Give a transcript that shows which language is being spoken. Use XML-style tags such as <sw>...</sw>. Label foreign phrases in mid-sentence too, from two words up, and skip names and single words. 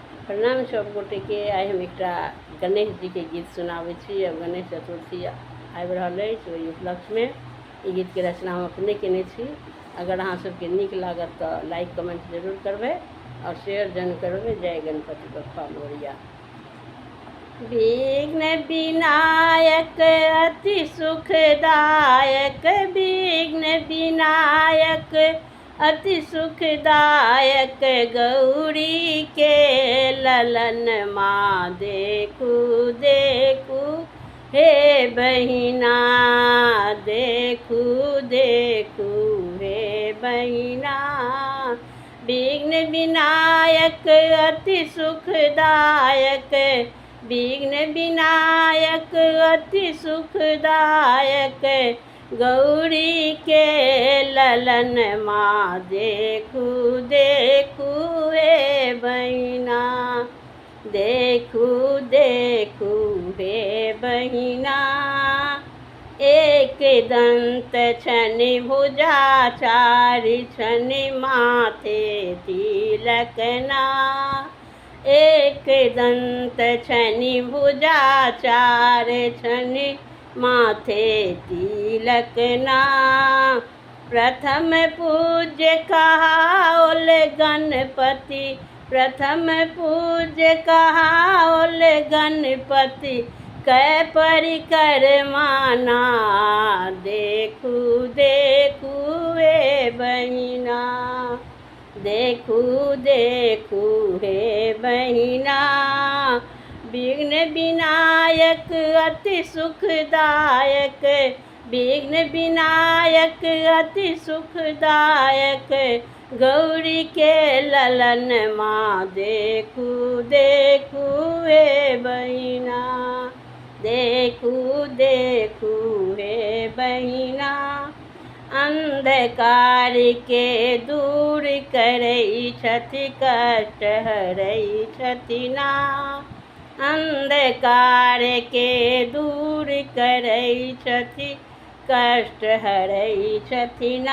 <mai>प्रणाम सब गोटे के। आइ हम एक गणेश जी के गीत सुनावे छी। अब गणेश चतुर्थी आबि रहल अछि, ओहि उपलक्ष्य में ई गीत के रचना हम अपने केने छी। अगर अहाँ सबके नीक लागत तो</mai> <en>like comment</en> <mai>जरूर करबै और शेयर जन करबै। जय</mai> <mr>गणपति बप्पा मोरिया।</mr> <mai>विघ्न विनायक अति सुखदायक, विघ्न विनायक अति सुखदायक, गौरी के ललन माँ देखू देखू हे बहिना, देखू देखू हे बहिना। विघ्न विनायक अति सुखदायक, विघ्न विनायक अति सुखदायक, गौरी के ललन माँ देखू देखू हे बहिना, देखू देखू हे बहिना। एक दंत छनि भुजा चारि छनि माथे तिलकना, एक दंत छनि भुजा चारि छनि माथे तिलकना। प्रथम पूज्य कहाओल गणपति, प्रथम पूज्य कहाओल गणपति, कै परिकरमाना, देखू देखू हे बहिना, देखू देखू हे बहिना। विघ्न विनायक अति सुखदायक, विघ्न विनायक अति सुखदायक, गौरी के ललन माँ देखू देखू हे बहिना, देखू देखू हे बहिना। अंधकार के दूर करै छथि कष्ट हरै छथिना, अंधकार के दूर करै छथि कष्ट हरै छथिना।</mai>